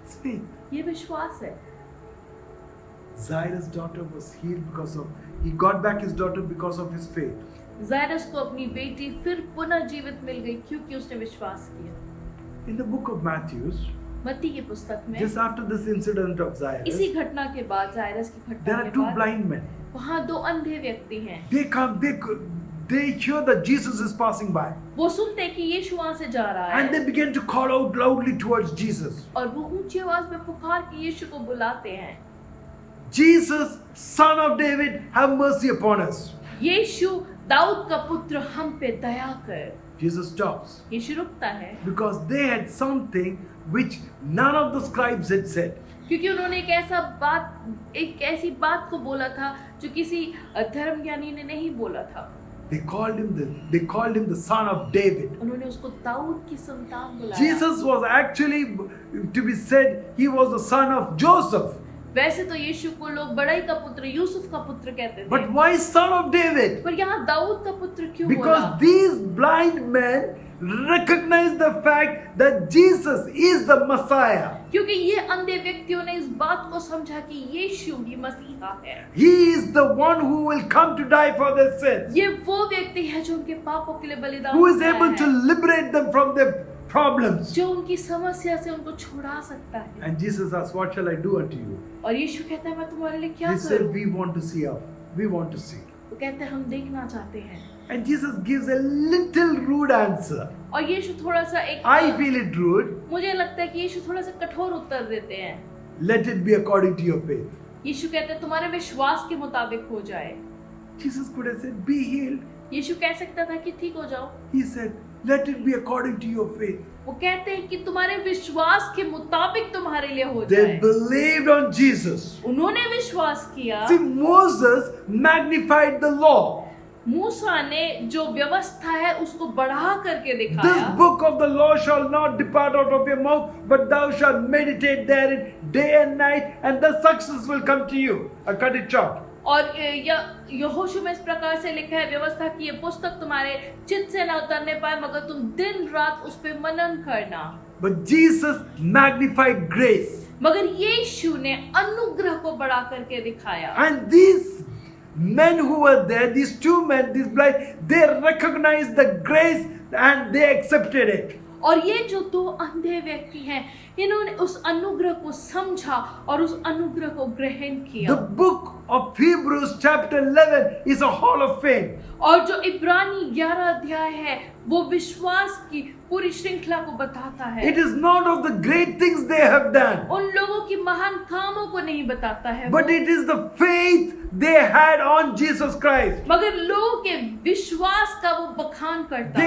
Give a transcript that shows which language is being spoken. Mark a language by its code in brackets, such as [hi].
[en] That's faith. [hi] ये विश्वास है। [en] Jairus' daughter was healed because of, he got back his daughter because of his faith. [hi] जायरस को अपनी बेटी फिर पुनः जीवित मिल गई क्योंकि उसने विश्वास किया। [en] In the book of Matthew, [hi] मत्ती की पुस्तक में [en] just after this incident of [hi] इसी [en] Jairus, [hi] घटना के बाद, जायरस की [en] there [hi] घटना [en] are [hi] के [en] two [hi] बाद [en] blind men. [hi] वहाँ 2 अंधे व्यक्ति हैं। [en] They come, they hear that Jesus is passing by, [hi] वो सुनते हैं कि यीशु वहाँ से जा रहा [en] and [hi] है [en] they begin to call out loudly towards Jesus. [hi] और वो ऊंची आवाज में पुकार के यीशु को बुलाते हैं, [en] Jesus, Son of David, have mercy upon us. [hi] यीशु दाऊद का पुत्र हम पे दया कर। [en] Jesus stops [hi] यीशु रुकता है [en] because they had something which none of the scribes had said. [hi] क्योंकि उन्होंने एक ऐसी बात को बोला था जो किसी धर्म ज्ञानी ने नहीं बोला था। [en] They called him the son of David. [hi] उन्होंने उसको दाऊद की संतान बुलाया। [en] Jesus was actually, to be said, he was the son of Joseph. [hi] वैसे तो यीशु को लोग बड़ाई का पुत्र, यूसुफ का पुत्र कहते थे, [en] But why son of David? [hi] पर यहाँ दाऊद का पुत्र क्यों [en] Because [hi] बोला? [en] these blind men recognized the fact that Jesus is the Messiah. [hi] क्योंकि ये अंधे व्यक्तियों ने इस बात को समझा कि यीशु ही मसीहा है। [en] He is the one who will come to die for their sins, [hi] ये वो व्यक्ति है जो उनके पापों के लिए बलिदान [en] who is [hi] दिया [en] able [hi] है, [en] to liberate them problems. [hi] जो उनकी समस्या से उनको छुड़ा सकता है। [en] And Jesus asked, what shall I do unto you? [hi] और यीशु कहता है मैं तुम्हारे लिए क्या [en] He said, [hi] करूं? [en] we want to see. We want to see. [hi] वो कहते हैं हम देखना चाहते हैं। [en] And Jesus gives a little rude answer. [hi] और यीशु थोड़ा सा एक [en] I feel it rude. [hi] मुझे लगता है कि यीशु थोड़ा सा कठोर उत्तर देते हैं। [en] Let it be according to your faith. [hi] यीशु कहते हैं तुम्हारे विश्वास के मुताबिक हो जाए। [en] Jesus could have said, be healed. [hi] यीशु कह सकता था कि ठीक हो जाओ। [en] He said, let it be according to your faith. [hi] वो कहते हैं कि तुम्हारे विश्वास के मुताबिक तुम्हारे लिए हो [en] They [hi] जाए। [en] believed on Jesus. [hi] उन्होंने विश्वास किया। [en] See, Moses magnified the law. [hi] मूसा ने जो व्यवस्था है उसको बढ़ा करके [en] This [hi] दिखाया। [en] book of the law shall not depart out of your mouth, but thou shalt meditate therein day and night, and the success will come to you. I cut it short. [hi] और यहोशू में इस प्रकार से लिखा है व्यवस्था की ये पुस्तक तुम्हारे चित्त से न उतरने पाए मगर तुम दिन रात उस पे मनन करना। [en] But Jesus magnified grace. [hi] मगर यीशु ने अनुग्रह को बढ़ा करके दिखाया। [en] And these men who were there, these two men, these blind, they recognized the grace and they accepted it. [hi] और ये जो दो अंधे व्यक्ति हैं इन्होंने उस अनुग्रह को समझा और उस अनुग्रह को ग्रहण किया। [en] The book of Hebrews chapter 11 is a hall of fame. [hi] और जो इब्रानी 11 अध्याय है वो विश्वास की पूरी श्रृंखला को बताता है। [en] It is not of the great things they have done, [hi] उन लोगों की महान कामों को नहीं बताता है [en] but [hi] वो, [en] it is the faith they had on Jesus Christ. [hi] मगर लोगों के विश्वास का वो बखान करता